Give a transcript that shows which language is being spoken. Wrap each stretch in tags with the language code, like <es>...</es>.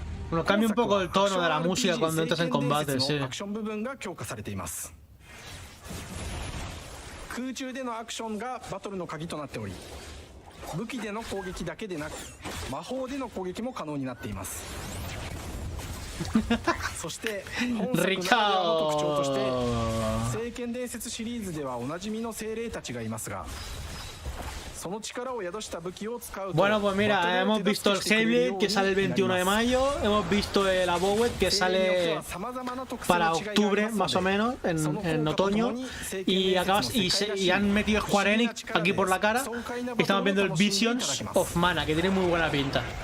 <es>Bueno, cambia un poco el tono de la música cuando entras en combate, sí.</es> <ja>アクション部分が強化されています。空中でのアクションがバトルの鍵となっており、武器での攻撃だけでなく魔法での攻撃も可能になっています。そして本作ならではの特徴として聖剣伝説シリーズではおなじみの精霊たちがいますが、その力を宿した武器を使うと</ja> <es>Bueno, pues mira, hemos visto el Hellblade que sale el 21 de mayo, hemos visto el Abowed que sale para octubre más o menos, en otoño, y han metido Square Enix aquí por la cara, y estamos viendo el Visions of Mana, que tiene muy buena pinta.</es>